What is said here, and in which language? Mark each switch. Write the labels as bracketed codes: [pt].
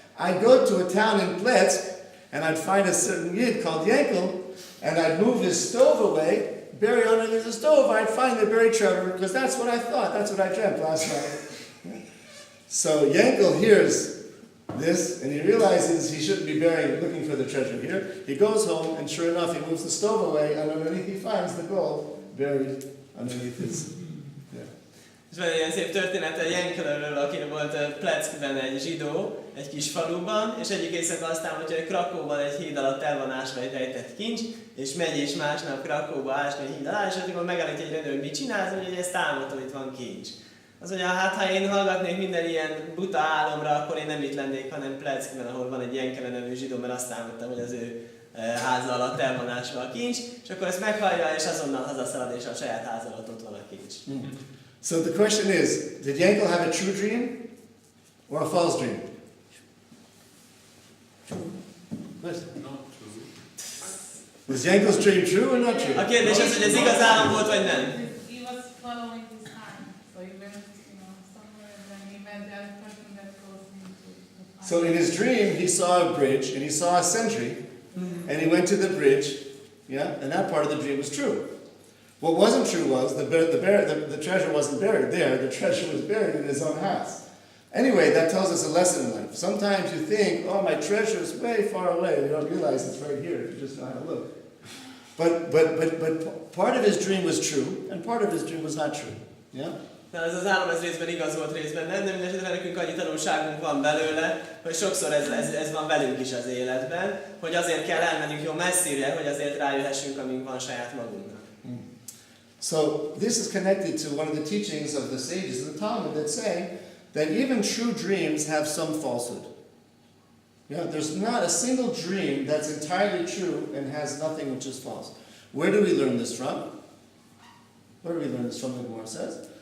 [en] I'd go to a town in Pletsk, and I'd find a certain Yid called Yankel, and I'd move his stove away, bury underneath the stove, I'd find the buried treasure, because that's what I thought, that's what I dreamt last night. So Yankel hears this, and he realizes he shouldn't be looking for the treasure here. He goes home, and sure enough, he moves the stove away, and underneath he finds the gold buried underneath his. [hu] És van egy ilyen szép történet a Jenkelről, aki volt Pleckben egy zsidó, egy kis faluban, és egyik éjszaka azt álmodja, hogy Krakóban egy híd alatt el van ásva egy rejtett kincs, és megy és másnap Krakóba ásni egy híd alá, és amikor megállítja egy rendőr, hogy mit csinálsz, hogy ezt álmodtam, hogy itt van kincs. Az mondja, hát ha én hallgatnék minden ilyen buta álomra, akkor én nem itt lennék, hanem Pleckben, ahol van egy Jenkele nevű zsidó, mert azt álmodtam, hogy az ő háza alatt el van ásva a kincs, és akkor ezt meghallja, és azonnal hazaszalad, és a saját háza alatt ott van a kincs. [en] So the question is, did Yankel have a true dream or a false dream? What? Was Yankel's dream true or not true? [hu] A kérdés az, hogy ez igaz álom volt, vagy nem? [en] He was following his time. So he went, somewhere and then he met that person that goes into the time. So in his dream, he saw a bridge and he saw a sentry, and he went to the bridge, yeah, and that part of the dream was true. What wasn't true was the treasure wasn't buried there, the treasure was buried in his own house. Anyway, that tells us a lesson in life. Sometimes you think, oh, my treasure is way far away. You don't realize it's right here if you just know how to look. But part of his dream was true, and part of his dream was not true. Yeah? [hu] Na, ez az álom ez részben igaz volt, részben nem, de mindenesetre nekünk annyi tanulságunk van belőle, hogy sokszor ez van velünk is az életben, hogy azért kell elmennünk jó messzire, hogy azért rájöhessünk, amink van saját magunknak. [en] So this is connected to one of the teachings of the sages in the Talmud that say that even true dreams have some falsehood. There's not a single dream that's entirely true and has nothing which is false. Where do we learn this from? Where do we learn this from, the Gemara says?